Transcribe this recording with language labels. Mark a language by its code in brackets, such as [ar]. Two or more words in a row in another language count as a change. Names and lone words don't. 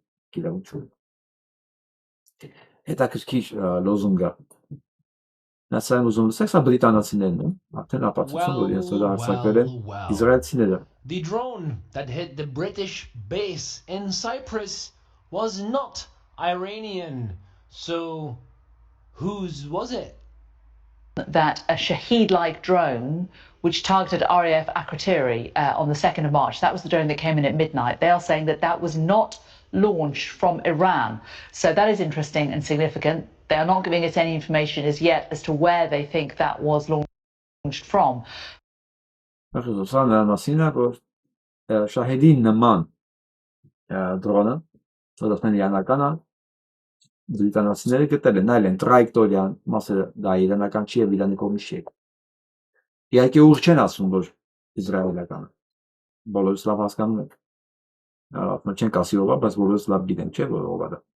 [hy] գիրավություն։ Հետաքրքիր լոզունգ է։ That's I'm uzun lısaq, sa Britanasıներն են, արդեն ապացուցում, որ իրենց վրա հարձակվել են իսրայելցիները։ [en] The drone that hit the British base in Cyprus was not Iranian. So whose was it? That a Shaheed-like drone, which targeted RAF Akrotiri on the 2nd of March, that was the drone that came in at midnight. They are saying that that was not launched from Iran. So that is interesting and significant. They are not giving us any information as yet as to where they think that was launched from. [hy] Սա նրա մասին է, որ Շահեդի նման դրոնը, որովհետև իրանական է, բրիտանացիները գտել են, նայել են տրայեկտորիան, մասը դա իրանական չի եւ Իրանի կողմից չի։ Իհարկե ուղղ չեն ասում, որ իսրայելական է։ Բոլորս լավ հասկանում ենք։ Ահա չենք ասի ով է, բայց բոլորս լավ գիտենք, չէ՞ որ ով է դա։